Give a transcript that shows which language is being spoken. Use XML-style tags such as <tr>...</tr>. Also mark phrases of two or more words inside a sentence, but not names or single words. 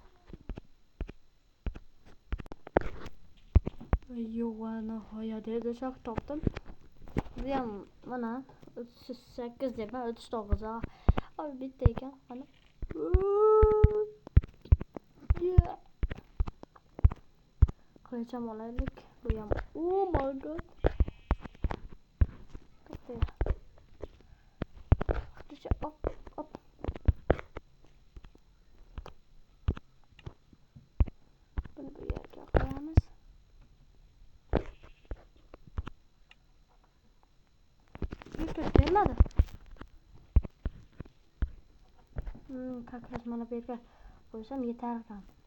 <uz>Nihoyat do'stlar topdim. Bu ham mana 38 deb 39. Bitta ekan. Mana. Qilicham olaylik. Bu ham.</uz> <en>Oh my god. Op.</en> <uz>Bunu bu yerga qo'yamiz. Kelmadi. Kaklas mana bu yerga qo'ysam yetarkan.</uz>